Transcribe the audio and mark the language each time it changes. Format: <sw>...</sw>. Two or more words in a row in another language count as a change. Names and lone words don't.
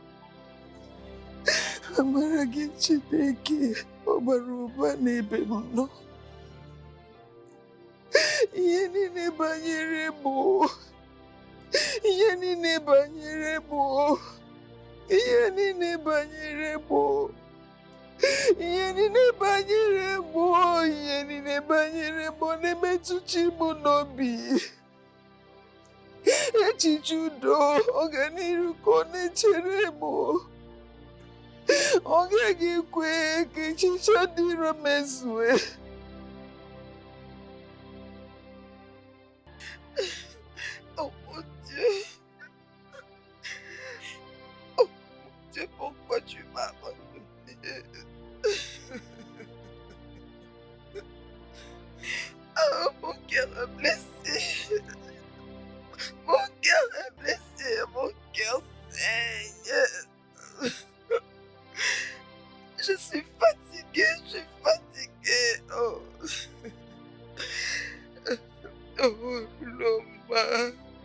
<ig>amara gị Chineke ọbara ụba n'ebe m nọ ihe niile banyere mụ ihe niile banyere mụ ihe niile banyere mụ ihe niile banyere mụ ihe niile banyere mụ na-emetụchi mụ n'obi echiche udo ọganiru ka ọ na-echere mụ ọ gaghị ekwe ka echiche dị iro mezue</ig> <fr>oh mon Dieu oh mon Dieu pourquoi tu m'as abandonné oh mon cœur est blessé mon cœur est blessé mon cœur saigne je suis fatiguée oh Oh, Loma.</fr>